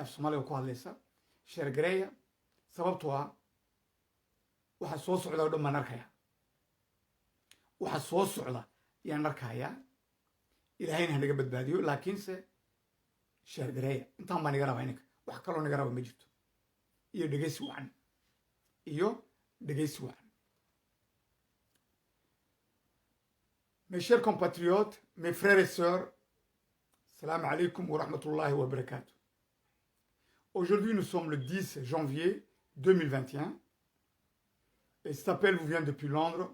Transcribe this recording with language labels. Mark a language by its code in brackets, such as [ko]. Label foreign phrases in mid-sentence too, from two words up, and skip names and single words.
[so] af soomaaliga ku hadlaysa sheergareeya sababtoo ah waxa soo socda oo dhan baan arkayaa waxa soo socda yaan arkayaa ilaahayna hanaga badbaadiyo laakiinse sheergareeya intaan baa niga rabaa ininka wax kaloo niga raba ma jirto iyo dhegeysi wacan [fr] mes chers compatriotes mes frères et sœurs [ar] سلام عليكم ورحمة الله وبركاته. [fr] Aujourd'hui nous sommes le 10 janvier 2021 et cet appel vous vient depuis Londres.